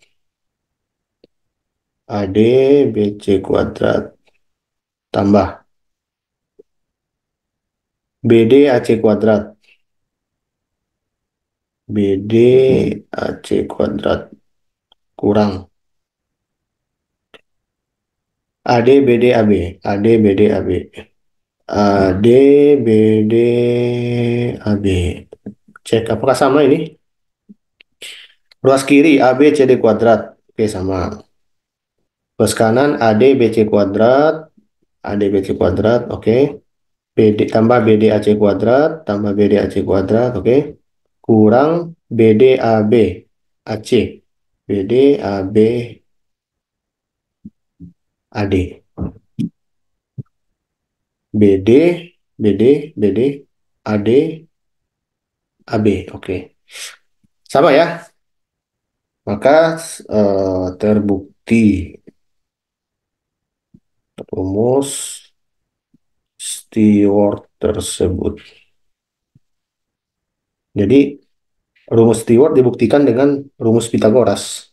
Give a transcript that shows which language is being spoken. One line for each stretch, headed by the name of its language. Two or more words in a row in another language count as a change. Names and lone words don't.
Indonesian: AD BC kuadrat tambah BD AC kuadrat. BD AC kuadrat kurang AD BD AB. AD BD AB. AD BD AB. Cek apakah sama ini? Ruas kiri AB CD kuadrat. Oke, sama. Ruas kanan AD BC kuadrat. AD BC kuadrat. Oke. BD tambah BD AC kuadrat. Tambah BD AC kuadrat. Oke. Kurang BD AB AC. BD AB AD. BD BD BD AD AB. Oke. Sama ya. Maka terbukti rumus Stewart tersebut. Jadi rumus Stewart dibuktikan dengan rumus Pitagoras.